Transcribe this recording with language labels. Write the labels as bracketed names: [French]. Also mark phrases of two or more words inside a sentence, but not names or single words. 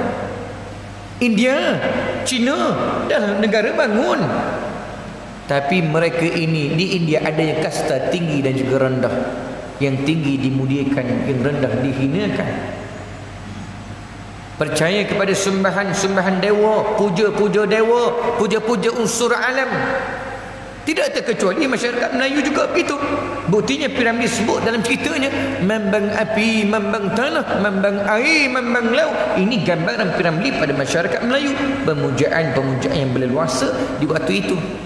[Malay] India, China dah negara bangun, tapi mereka ini di India ada yang kasta tinggi dan juga rendah. Yang tinggi dimuliakan, yang rendah dihinakan. Percaya kepada sembahan dewa, puja-puja dewa, puja-puja unsur alam. Tidak terkecuali masyarakat Melayu juga begitu. Buktinya piramid disebut dalam ceritanya membang api, membang tanah, membang air, membang laut. Ini gambaran piramid pada masyarakat Melayu. Pemujaan yang berleluasa di waktu itu.